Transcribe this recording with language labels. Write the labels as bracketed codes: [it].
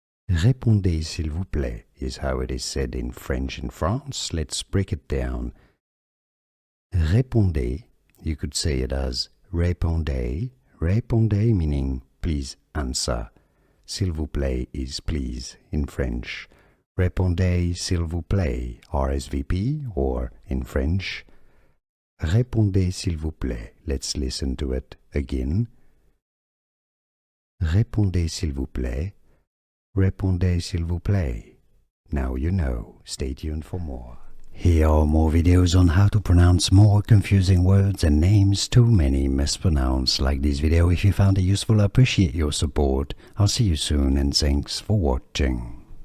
[fr] Répondez s'il vous plaît [en] is how it is said in French in France. Let's break it down. Répondez, you could say it as répondez. Répondez meaning please answer. [fr] S'il vous plaît [en] is please in French. [fr] Répondez s'il vous plaît, [en] RSVP, or in French, répondez s'il vous plaît. Let's listen to it again. [fr] Répondez s'il vous plaît. Répondez s'il vous plaît. [en] Now you know. Stay tuned for more. Here are more videos on how to pronounce more confusing words and names too many mispronounced. Like this video if you found it useful. I appreciate your support. I'll see you soon and thanks for watching.